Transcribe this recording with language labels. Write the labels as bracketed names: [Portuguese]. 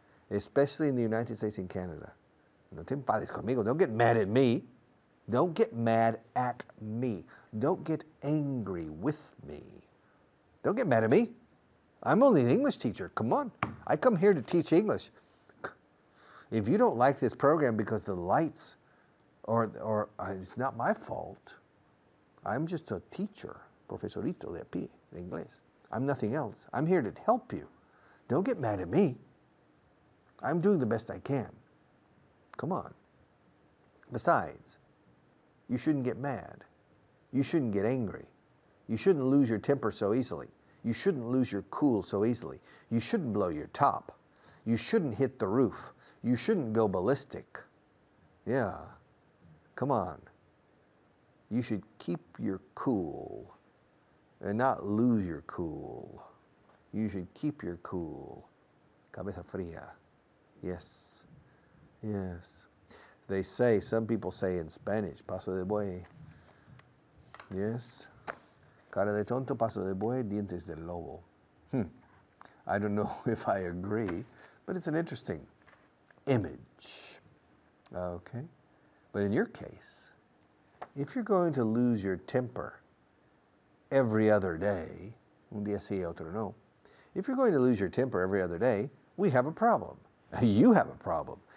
[English] Especially in the United States and Canada. [Spanish] No te enfades conmigo. [English] Don't get mad at me. Don't get mad at me. Don't get angry with me. Don't get mad at me. I'm only an English teacher. Come on. I come here to teach English. If you don't like this program because the lights, or it's not my fault. I'm just a teacher, [Spanish] profesorito de pie, de inglés. [English] I'm nothing else. I'm here to help you. Don't get mad at me. I'm doing the best I can. Come on. Besides, you shouldn't get mad. You shouldn't get angry. You shouldn't lose your temper so easily. You shouldn't lose your cool so easily. You shouldn't blow your top. You shouldn't hit the roof. You shouldn't go ballistic. Yeah. Come on. You should keep your cool and not lose your cool. You should keep your cool. [Spanish] Cabeza fría. [English] Yes. Yes. They say, some people say in Spanish, [Spanish] paso de buey. [English] Yes. [Spanish] Cara de tonto, paso de buey, dientes del lobo. [English] I don't know if I agree, but it's an interesting image. Okay. But in your case, if you're going to lose your temper every other day, [Spanish] un día sí, otro no. [English] If you're going to lose your temper every other day, we have a problem. You have a problem.